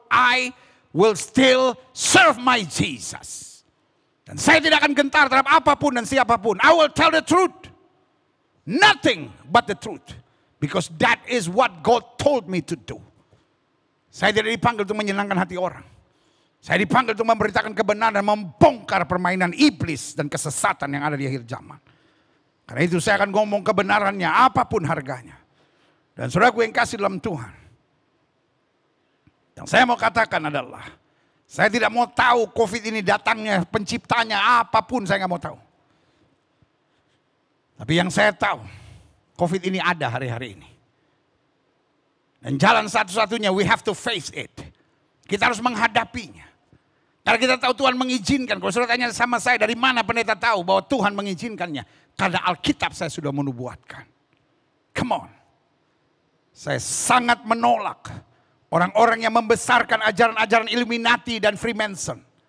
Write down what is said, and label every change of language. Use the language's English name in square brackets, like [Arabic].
[English] I will still serve my Jesus. [Indonesian] Dan saya tidak akan gentar terhadap apapun dan siapapun. [English] I will tell the truth. Nothing but the truth. Because that is what God told me to do. [Indonesian] Saya tidak dipanggil untuk menyenangkan hati orang. Saya dipanggil untuk memberitakan kebenaran dan membongkar permainan iblis dan kesesatan yang ada di akhir zaman. Karena itu saya akan ngomong kebenarannya apapun harganya. Dan saudaraku yang kasih dalam Tuhan. Yang saya mau katakan adalah. Saya tidak mau tahu COVID ini datangnya, penciptanya apapun saya nggak mau tahu. Tapi yang saya tahu. COVID ini ada hari-hari ini. Dan jalan satu-satunya [English] we have to face it. [Indonesian] Kita harus menghadapinya. Karena kita tahu Tuhan mengizinkan. Kalau saudara tanya sama saya dari mana pendeta tahu bahwa Tuhan mengizinkannya. Karena Alkitab saya sudah menubuatkan. [English] Come on. [Indonesian] Saya sangat menolak orang-orang yang membesarkan ajaran-ajaran Illuminati dan Freemason.